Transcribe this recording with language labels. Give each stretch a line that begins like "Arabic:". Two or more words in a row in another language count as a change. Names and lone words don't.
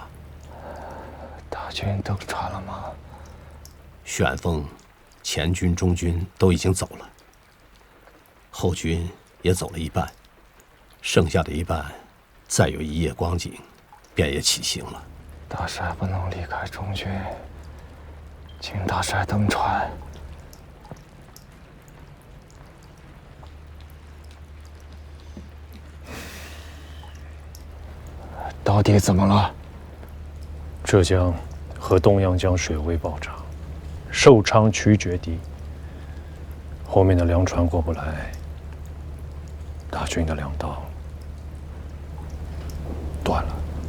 Chinese: 大军登船了吗？旋風、前軍、中軍都已經走了，後軍也走了一半，剩下的一半，再有一夜光景，便也起行了。大帥不能離開中軍，請大帥登船。到底怎麼了？浙江和東陽江水位暴漲，壽昌渠決堤，後面的糧船過不來，大軍的糧道斷了。